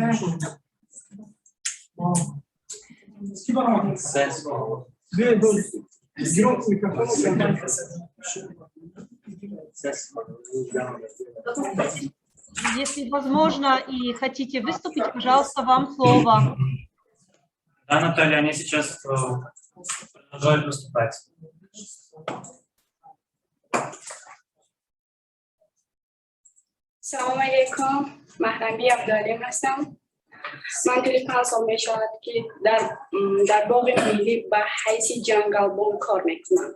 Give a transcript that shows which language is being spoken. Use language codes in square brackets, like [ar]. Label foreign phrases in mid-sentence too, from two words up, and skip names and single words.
[ru] Если возможно и хотите выступить, пожалуйста, вам слово. Да, Наталья, они сейчас продолжают выступать. [tg] سلام علیکم. محرمی عبدالعلیم هستم. من توی 5 سال می شود که در باغ ملی به حیث جنگلبان کار میکنم.